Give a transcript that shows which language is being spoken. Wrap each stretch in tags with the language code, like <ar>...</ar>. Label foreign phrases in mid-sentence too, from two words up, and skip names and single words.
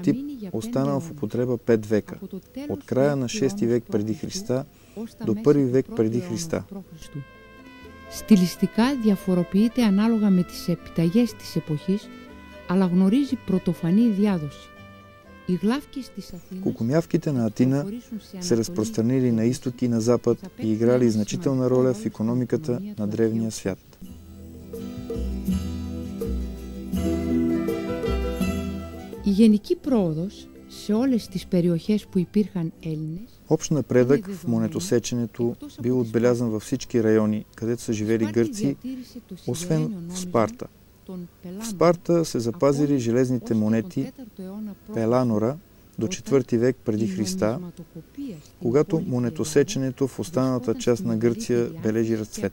<bg>тип останал в употреба 5 века, от края на 6 век преди Христа до 1 век преди Христа.</bg> <el>Στιλιστικά διαφοροποιείται ανάλογα με τις επιταγές της εποχής, αλλά γνωρίζει πρωτοφανή διάδοση.</el> <bg>Кукумявките на Атина се разпространили на изток и на запад и играли значителна роля в икономиката на древния свят.</bg> <el>Η γενική πρόοδος σε όλες τις περιοχές που υπήρχαν Έλληνες.</el> <bg>Общ напредък в монетосеченето бил отбелязан във всички райони, където са живели гърци, освен в Спарта. В Спарта се запазили железните монети Пеланора до 4 век преди Христа, когато монетосеченето в останалата част на Гърция бележи разцвет.</bg>